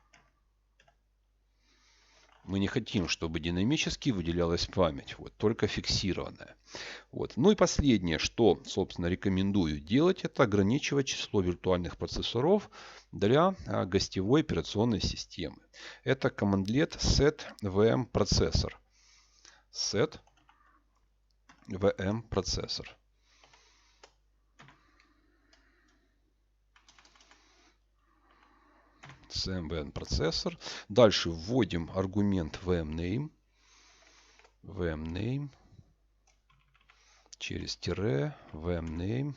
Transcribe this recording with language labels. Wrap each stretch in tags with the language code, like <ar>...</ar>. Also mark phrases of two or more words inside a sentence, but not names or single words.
<ru>Мы не хотим, чтобы динамически выделялась память. Вот, только фиксированная. Вот. Ну и последнее, что, собственно, рекомендую делать, это ограничивать число виртуальных процессоров для гостевой операционной системы. Это командлет</ru> <en>set VM processor. Set VM</en> <ru>процессор. CMVN процессор. Дальше вводим аргумент VMName. VMName. Через тире VMName.</ru>